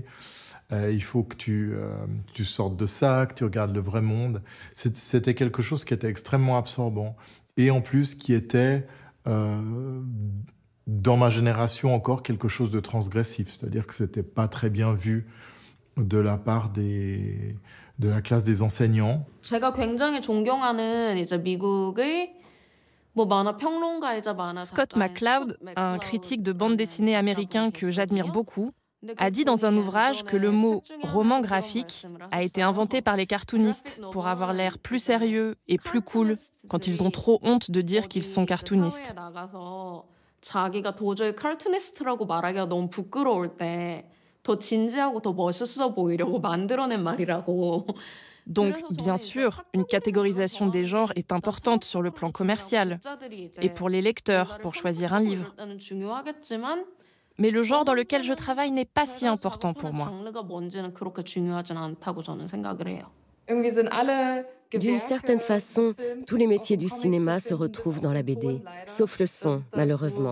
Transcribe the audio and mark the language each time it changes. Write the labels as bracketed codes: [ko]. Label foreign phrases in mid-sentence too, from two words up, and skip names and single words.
[fr] Il faut que tu sortes de ça, que tu regardes le vrai monde. C'était quelque chose qui était extrêmement absorbant. Et en plus, qui était, dans ma génération encore, quelque chose de transgressif. C'est-à-dire que ce n'était pas très bien vu de la part de la classe des enseignants. [ko] 제가 굉장히 존경하는 미국의 [fr] Scott McCloud, un critique de bande dessinée américain que j'admire beaucoup, a dit dans un ouvrage que le mot « roman graphique » a été inventé par les cartoonistes pour avoir l'air plus sérieux et plus cool quand ils ont trop honte de dire qu'ils sont cartoonistes. [ko] 자기가 도저히 칼투니스트라고 말하기가 너무 부끄러울 때 더 진지하고 더 멋있어 보이려고 만들어낸 말이라고. [fr] Donc, bien sûr, une catégorisation des genres est importante sur le plan commercial et pour les lecteurs, pour choisir un livre. Mais le genre dans lequel je travaille n'est pas si important pour moi. D'une certaine façon, tous les métiers du cinéma se retrouvent dans la BD, sauf le son, malheureusement.